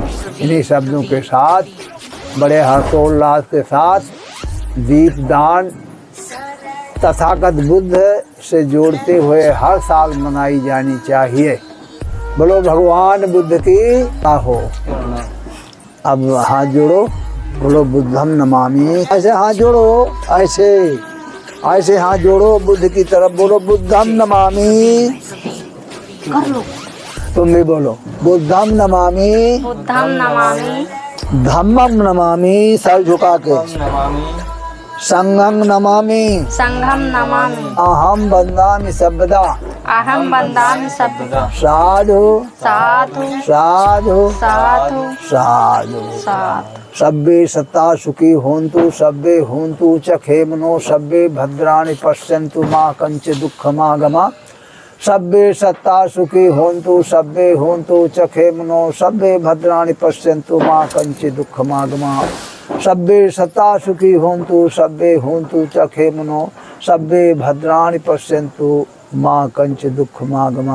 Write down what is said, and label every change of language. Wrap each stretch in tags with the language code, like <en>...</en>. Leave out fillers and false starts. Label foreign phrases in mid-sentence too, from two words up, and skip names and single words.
<hi>इन्हीं शब्दों के साथ बड़े हर्षोल्लास के साथ दीपदान तथागत बुद्ध से जोड़ते हुए हर साल मनाई जानी चाहिए। बोलो भगवान बुद्ध की हो। अब हाथ जोड़ो, बोलो</hi> <pi>बुद्धम नमामि।</pi> <hi>ऐसे हाथ जोड़ो, ऐसे हाथ जोड़ो बुद्ध की तरफ, बोलो</hi> <pi>बुद्धम नमामि।</pi> <hi>कर लो, तुम भी बोलो</hi> <pi>बुद्धम नमामि, बुद्धम नमामि, धम्मम नमामि,</pi> <hi>सर झुका के,</hi> <pi>संघम नमामि, संघम नमामि, अहम बंदामि सर्वदा, अहम बंदामि सर्वदा, साधु साधु साधु साधु साधु साधु। सब्बे सत्ता सुखी होन्तु, सब्बे होन्तु च खेमनो, सब्बे भद्राणि पश्यन्तु मा कंच दुःखमागमा। सब्बे सत्ता सुखी होन्तु, सब्बे होन्तु च खेमनो, सब्बे भद्राणि पश्यन्तु मा कंच दुःखमागमा। सब्बे सत्ता सुखी होन्तु, सब्बे होन्तु च खेमनो, सब्बे भद्राणि पश्यन्तु मा कंच दुःखमागमा।</pi>